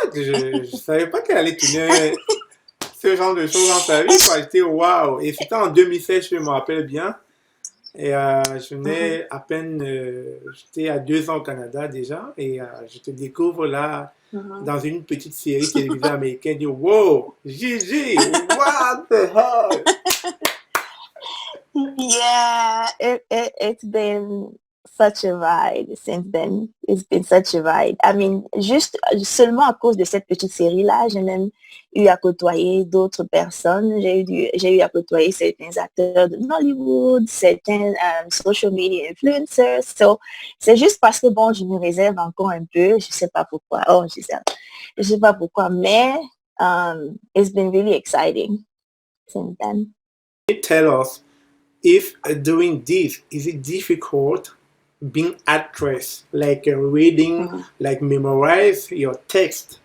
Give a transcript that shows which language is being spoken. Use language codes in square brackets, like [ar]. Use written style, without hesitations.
[fr] Je ne savais pas qu'elle allait tourner ce genre de choses dans sa vie. J'étais wow. Et c'était en 2016, je me rappelle bien. Et je venais à peine, j'étais à 2 ans au Canada déjà. Et je te découvre là dans une petite série télévisée américaine. Je dis, [en] wow, Gigi, what the hell? Yeah, it's been such a ride since then. It's been such a ride. I mean, [fr] juste seulement à cause de cette petite série-là, j'ai même eu à côtoyer d'autres personnes. J'ai eu à côtoyer certains acteurs de Hollywood, certains social media influencers. So, c'est juste parce que, bon, je me réserve encore un peu. Je sais pas pourquoi. [en] Oh, [fr] je sais pas pourquoi, mais [en] it's been really exciting since then. Tell us if doing this is it difficult being actress, like reading, like memorize your text?